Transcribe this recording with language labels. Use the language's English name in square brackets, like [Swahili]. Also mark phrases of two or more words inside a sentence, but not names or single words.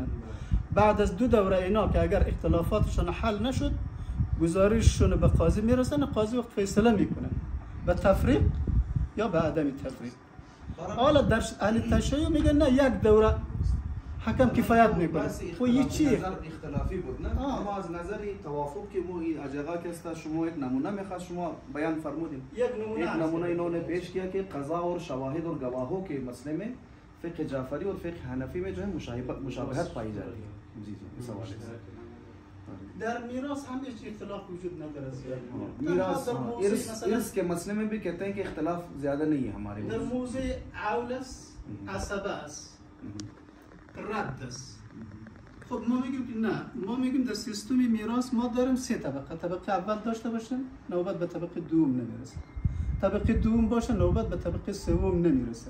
[Persian] بعد از 2 دوره اینا که اگر اختلافاتشون حل نشد گزارششون به قاضی میرسن، قاضی وقت فیصله میکنه به تفریق یا به عدم تفریق. حالا در اهل تشیع میگن نه، 1 دوره حکم کفایت میکنه. خب این چی اختلافی بود نه؟ اما از نظر توافق که ما این اجزا که است شما یک نمونه میخواست شما بیان فرمودیم. یک نمونه [Urdu] انہوں پیش کیا کہ قضا اور شواہد اور گواہوں کے مسئلے میں فقہ جعفری اور فقہ حنفی میں جو ہے مشابہت پائی جاتی ہے. جی اس حوالے سے [Persian] در میراث هم هیچ اختلاف وجود نداره. [Urdu] ارث کے مسئلے میں بھی کہتے ہیں کہ اختلاف زیادہ نہیں ہے ہمارے [Persian] در موضع اولس عصبه است، رد است. خب ما میگیم که نه، ما میگیم در سیستم میراث ما داریم 3 طبقه. طبقه اول داشته باشیم نوبت به طبقه دوم نمیرسه، طبقه دوم باشه نوبت به طبقه سوم نمیرسه.